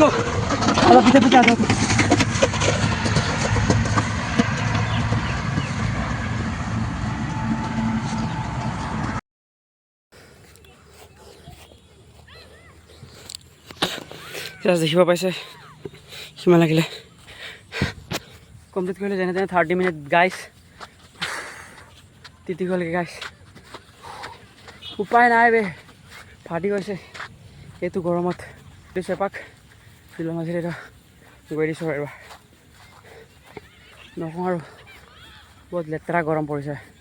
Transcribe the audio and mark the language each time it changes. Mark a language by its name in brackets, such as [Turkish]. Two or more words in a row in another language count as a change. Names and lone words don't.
[English] Hello, [Hindi] pita आ जाओ. [Assamese] Just देखिब पाइছে কিমান লাগিলে কমপ্লিট কৰিলে যেনে তেনে 30 মিনিট গাইছ তিতি গ'লগে গাইছ উপায় নাই বে ফাটি গৈছে এইটো গৰমত চেপাক ফিল্ডৰ মাজেৰে এটা গৈ দিছোঁ এবাৰ নকওঁ আৰু বহুত লেতেৰা গৰম পৰিছে